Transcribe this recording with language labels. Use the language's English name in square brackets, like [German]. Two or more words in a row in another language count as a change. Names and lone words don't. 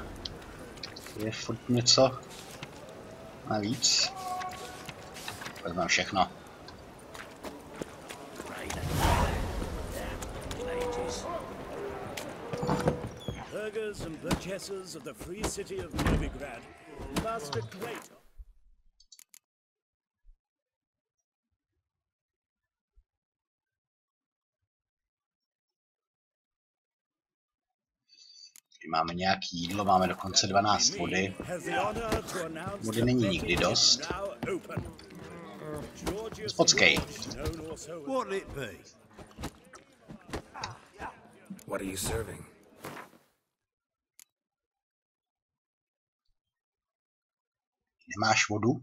[Czech] Je furt něco navíc. Vezmeme všechno. [English] Burghers and burgesses of the free city of Novigrad must a great [Czech] Máme nějaký jídlo, máme dokonce 12 vody. Vody není nikdy dost. Spockej. [English] What are you serving? [Czech] Nemáš vodu?